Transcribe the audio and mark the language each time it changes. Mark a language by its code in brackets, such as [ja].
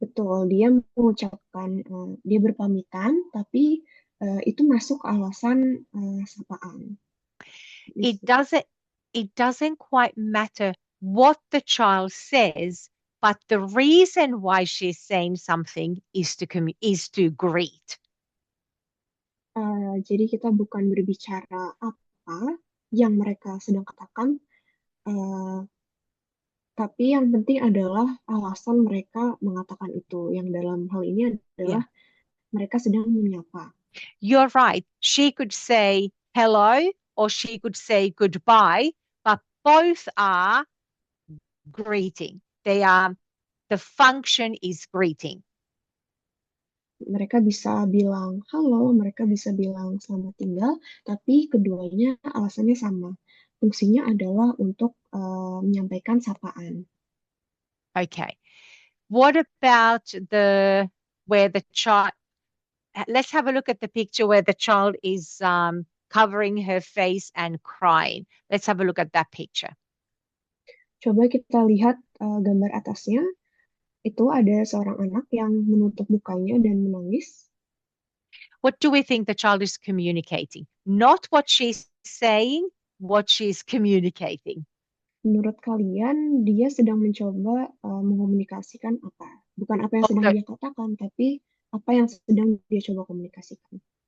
[id] betul. Dia mengucapkan, dia berpamitan, tapi itu masuk alasan sapaan. [en] It doesn't quite matter what the child says, but the reason why she's saying something is to greet. [id] Jadi kita bukan berbicara apa yang mereka sedang katakan, tapi yang penting adalah alasan mereka mengatakan itu. Yang dalam hal ini adalah mereka sedang menyapa. [en] You're right. She could say hello or she could say goodbye, but both are greeting. The function is greeting. [id] Mereka bisa bilang halo, mereka bisa bilang selamat tinggal, tapi keduanya alasannya sama. Fungsinya adalah untuk menyampaikan sapaan. [en] Okay. What about where the child, let's have a look at the picture where the child is covering her face and crying. Let's have a look at that picture. [id] Coba kita lihat gambar atasnya. Itu ada seorang anak yang menutup mukanya dan menangis. [en] What do we think the child is communicating? Not what she's saying, what she's communicating. [id] Menurut kalian, dia sedang mencoba mengkomunikasikan apa? Bukan apa yang sedang dia katakan, tapi apa yang sedang dia coba komunikasikan.